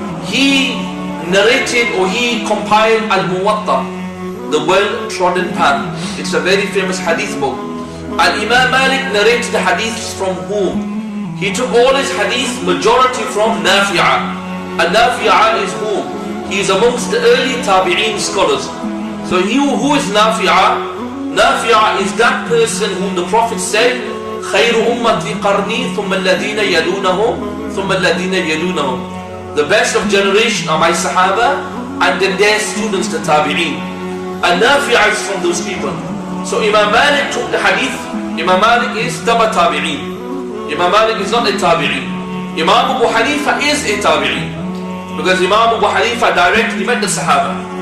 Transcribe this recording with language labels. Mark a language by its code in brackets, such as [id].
[en] He narrated, or he compiled Al-Muwatta, the well-trodden path. It's a very famous hadith book. Al-Imam Malik narrates the hadiths from whom? He took all his hadith, majority from Nafi'a. And Nafi'a is whom? He is amongst the early Tabi'een scholars. So who is Nafi'a? Nafi'a is that person whom the Prophet said, [ar] خَيْرُ أُمَّتِي قَرْنِي ثُمَّ الَّذِينَ يَلُونَهُمْ ثُمَّ الَّذِينَ يَلُونَهُمْ. [en] The best of generation are my Sahaba, and then their students, the Tabi'een. And Nafi'a is from those people. So Imam Malik took the hadith. Imam Malik is Taba Tabi'een. Imam Malik is not a Tabi'een. Imam Abu Hanifa is a Tabi'een. Because Imam Abu Hanifa directly met the Sahaba.